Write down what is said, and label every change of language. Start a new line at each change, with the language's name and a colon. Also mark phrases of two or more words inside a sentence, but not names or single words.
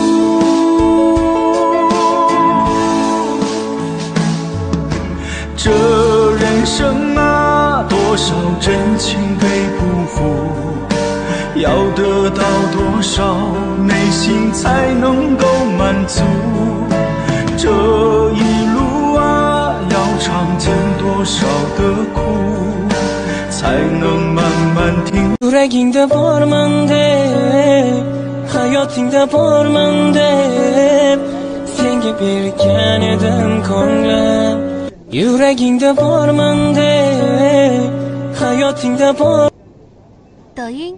Chinese: 这人生啊，多少真情被辜负，要得到多少，内心才能够满足。这一路啊，要尝尽多少的苦，才能慢慢听。
Uzbek: Yüreğinde borman deb, hayotingda borman deb, senga bergan edim ko'nglim. Yüreğinde borman deb, hayotingda bor.
Chinese: 抖音